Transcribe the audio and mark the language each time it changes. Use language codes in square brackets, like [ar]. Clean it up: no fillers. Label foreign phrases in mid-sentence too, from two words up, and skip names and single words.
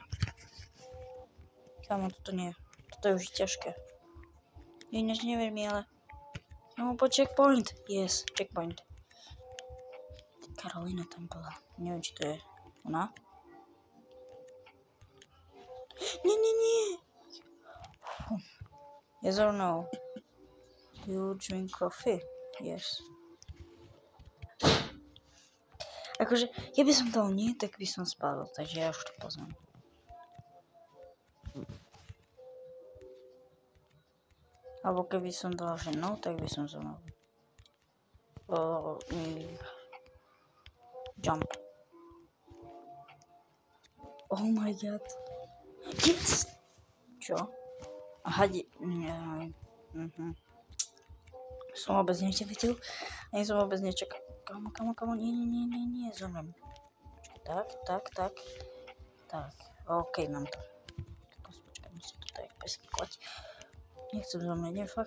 [sk] Samo, toto nie. Toto je už ťažké. Ináč nevermi, ale... No, po checkpoint. [en] Yes, checkpoint. [sk] Karolina tam bola. Neviem, či to je ona. Nie. [en] Yes or no? Do you drink coffee? Yes. [sk] Akože, keby som dal nie, tak by som spadol, takže ja už to poznám. Alebo keby som dal, že no, tak by som zomrel. [en] Jump. Oh my god. Yes! [sk] Čo? Aha, Som vôbec nevidel. Nie som vôbec nečakal. Kamo, nie, zomrem. Tak. OK, mám to. Počkaj, musím to tak preskýkovať. Nechcem zomrieť, nie, fakt.